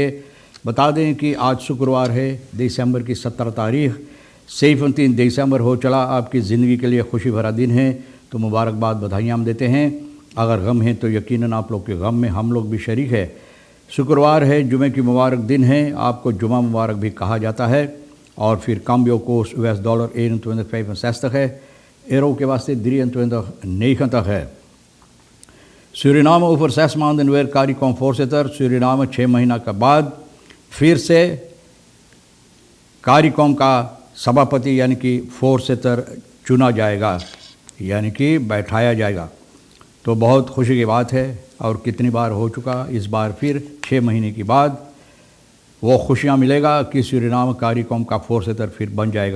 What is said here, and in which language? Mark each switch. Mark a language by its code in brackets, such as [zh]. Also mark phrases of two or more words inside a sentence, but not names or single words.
[hns] बता दें कि आज शुक्रवार है, दिसंबर की 17 तारीख। 3 दिसंबर हो चला। आपकी ज़िंदगी के लिए खुशी भरा दिन है, तो मुबारकबाद, बधाइयाँ हम देते हैं। अगर गम है तो यकीनन आप लोग के गम में हम लोग भी शरीक है। शुक्रवार है, जुमे की मुबारक दिन है। आपको जुमा मुबारक भी कहा जाता है। [nl] और फिर cambio koers US-dollar 21,65 euro [hns] के वास्ते [nl] 23,90 Suriname over 6 maanden weer CARICOM voorzitter. [hns] Suriname 6 महीना के बाद फिर से CARICOM का सभापति यानी कि फोर्सेटर चुना जाएगा, यानी कि बैठाया जाएगा। तो बहुत खुशी की बात है। और कितनी बार हो चुका, इस बार फिर 6 महीने के बाद वो खुशियाँ मिलेगा कि सूरीनाम CARICOM का फोर्सेटर फिर बन जाएगा।